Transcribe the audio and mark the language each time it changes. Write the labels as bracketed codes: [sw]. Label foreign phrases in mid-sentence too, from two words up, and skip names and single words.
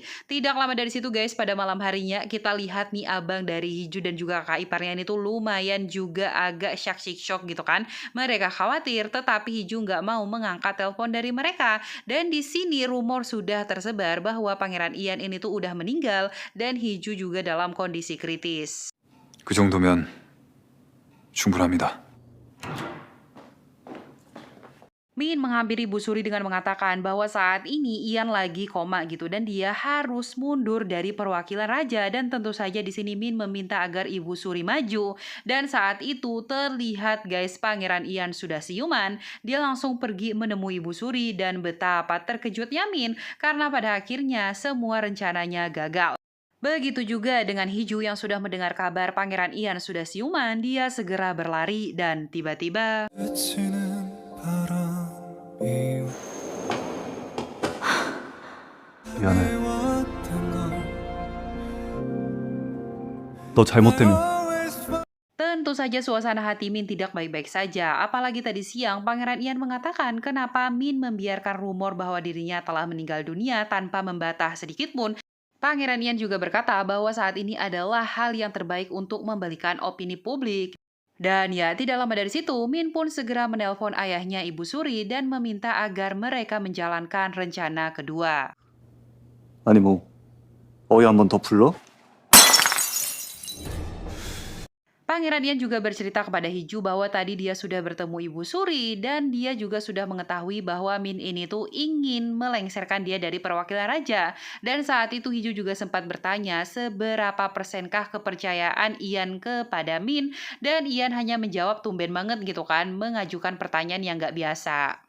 [id] Tidak lama dari situ guys, pada malam harinya kita lihat nih abang dari Hiju dan juga kakak iparnya ini tuh lumayan juga agak shock gitu kan. Mereka khawatir, tetapi Hiju nggak mau mengangkat telepon dari mereka. Dan di sini rumor sudah tersebar bahwa Pangeran Ian ini tuh udah meninggal dan Hiju juga dalam kondisi kritis. [ko] 그 정도면 충분합니다. [id] Min menghampiri Bu Suri dengan mengatakan bahwa saat ini Ian lagi koma gitu dan dia harus mundur dari perwakilan raja dan tentu saja di sini Min meminta agar Ibu Suri maju dan saat itu terlihat guys Pangeran Ian sudah siuman. Dia langsung pergi menemui Ibu Suri dan betapa terkejutnya Min karena pada akhirnya semua rencananya gagal. Begitu juga dengan Hiju yang sudah mendengar kabar Pangeran Ian sudah siuman, dia segera berlari dan tiba-tiba [ko] 스치는 바람이 미안해. 왔던 걸 너 잘못 때문에. [id] tentu saja suasana hati Min tidak baik-baik saja. Apalagi tadi siang Pangeran Ian mengatakan kenapa Min membiarkan rumor bahwa dirinya telah meninggal dunia tanpa membantah sedikit pun. Pangeran Ian juga berkata bahwa saat ini adalah hal yang terbaik untuk membalikan opini publik. Dan ya, tidak lama dari situ, Min pun segera menelpon ayahnya Ibu Suri dan meminta agar mereka menjalankan rencana kedua. [ko] 아니 어이 한 번 더 불러? [id] Pangeran Ian juga bercerita kepada Hiju bahwa tadi dia sudah bertemu Ibu Suri dan dia juga sudah mengetahui bahwa Min ini tuh ingin melengsarkan dia dari perwakilan raja. Dan saat itu Hiju juga sempat bertanya seberapa persenkah kepercayaan Ian kepada Min, dan Ian hanya menjawab tumben banget gitu kan, mengajukan pertanyaan yang nggak biasa.